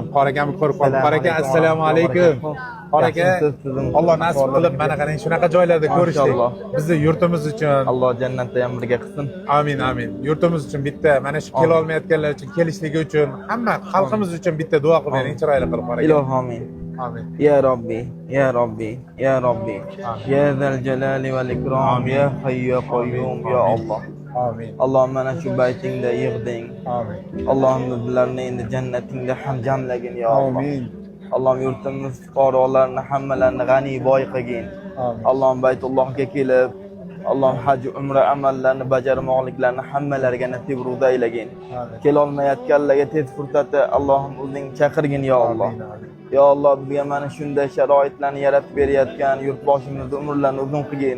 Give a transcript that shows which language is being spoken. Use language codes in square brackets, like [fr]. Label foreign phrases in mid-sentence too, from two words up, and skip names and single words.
[uz] Qorakamni ko'rib qoldim. Qoraka, [ar] السلام عليكم. [uz] Qoraka, Alloh nasib qilib mana qarang shunaqa joylarda ko'rishdik. Bizni yurtimiz uchun Alloh jannatda ham birga qilsin. Amin, amin. Yurtimiz uchun bitta, mana shu kela olmayotganlar uchun kelishligi uchun hamma xalqimiz uchun bitta duo qilib bering, chiroyli qilib Qoraka. Ilohi amin. Amin. [ar] يا ربي، يا ربي، يا ربي. يا ذا الجلال والإكرام، يا حي يا قيوم، يا الله. [uz] Amin. Allohim mana shu baytingda yig'ding. Amin. Allohim bizlarni endi jannatingda ham jamlagin [ar] يا الله. [uz] Amin. Allohim yurtimiz fuqarolarini hammalarini g'ani boy qilgin. Amin. Allohim Baytullohga kelib, Allohim haj umra amallarni bajarmoqliklarini hammalariga nasib ruda aylagin. Kela olmayotganlarga tez fursatda Allohim o'zing chaqirgin [ar] يا الله. يا الله, [uz] bizga mana shunday sharoitlarni yaratib berayotgan yurtboshimizni umrlarini uzun qilgin.